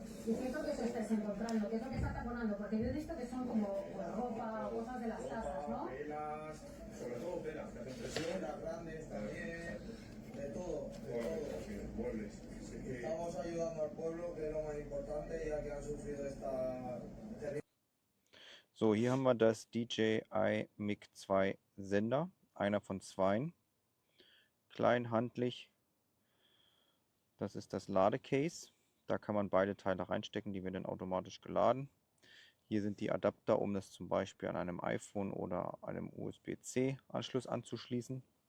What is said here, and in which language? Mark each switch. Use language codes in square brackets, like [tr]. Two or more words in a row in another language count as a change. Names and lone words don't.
[es] ¿Y qué es lo que os estáis encontrando? ¿Qué es lo que está taponando? Porque yo he visto que son como pues, ropa o cosas de las casas, ¿no? Telas, sobre todo telas, que hacen presión. Las grandes también, de todo, de todo. Sí, muebles. Así que Estamos ayudando al pueblo, que es lo más importante, ya que han sufrido esta terrible. [de] So, hier haben wir das DJI Mic 2 Sender, einer von 2. Klein, handlich. Das ist das Ladecase. Da kann man beide Teile reinstecken, die werden dann automatisch geladen. Hier sind die Adapter, um das zum Beispiel an einem iPhone oder einem USB-C-Anschluss anzuschließen.